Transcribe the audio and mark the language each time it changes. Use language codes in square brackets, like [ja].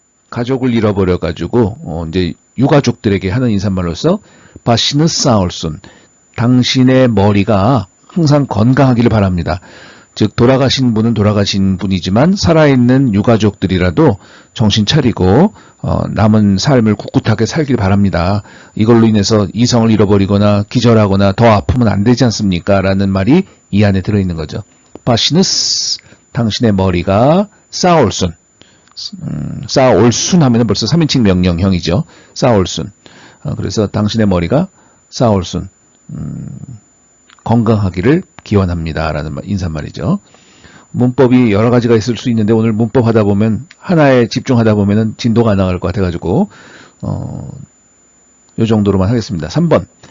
[ko] 가족을 잃어버려가지고 이제 유가족들에게 하는 인사말로서 [tr] başınız sağ olsun, [ko] 당신의 머리가 항상 건강하기를 바랍니다. 즉 돌아가신 분은 돌아가신 분이지만 살아있는 유가족들이라도 정신 차리고 남은 삶을 꿋꿋하게 살길 바랍니다. 이걸로 인해서 이성을 잃어버리거나 기절하거나 더 아프면 안 되지 않습니까? 라는 말이 이 안에 들어있는 거죠. [tr] başınız, [ko] 당신의 머리가 [tr] sağ olsun. sağ olsun [ko] 하면 벌써 3인칭 명령형이죠. [tr] sağ olsun. [ko] 그래서 당신의 머리가 [tr] sağ olsun. [ko] 건강하기를 기원합니다. 라는 인사말이죠. 문법이 여러 가지가 있을 수 있는데 오늘 문법 하다 보면 하나에 집중하다 보면 진도가 안 나갈 것 같아가지고 요 정도로만 하겠습니다. 3번